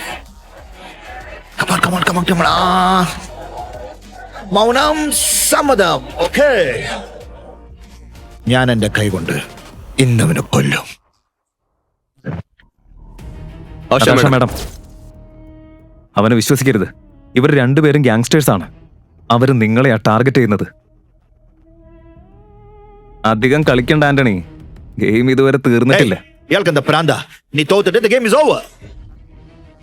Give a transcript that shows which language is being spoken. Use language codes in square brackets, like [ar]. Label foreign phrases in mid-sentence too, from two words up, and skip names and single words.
[ta] கமான். மௌனம் சம்மதம். [ml] ഓക്കേ, ഞാൻ എന്റെ കൈ കൊണ്ട് ഇന്നവനെ കൊല്ലും. നടാഷ മാഡം, അവനെ വിശ്വസിക്കരുത്. ഇവർ രണ്ടുപേരും ഗ്യാങ്സ്റ്റേഴ്സ് ആണ്. അവര് നിങ്ങളെയാ ടാർഗറ്റ് ചെയ്യുന്നത്. അധികം കളിക്കണ്ട ആന്റണി. ഗെയിം ഇതുവരെ തീർന്നിട്ടില്ല. ഇയാൾക്ക് എന്താ പ്രാന്ത? നീ തോത്തിട്ട് [en] the game is over.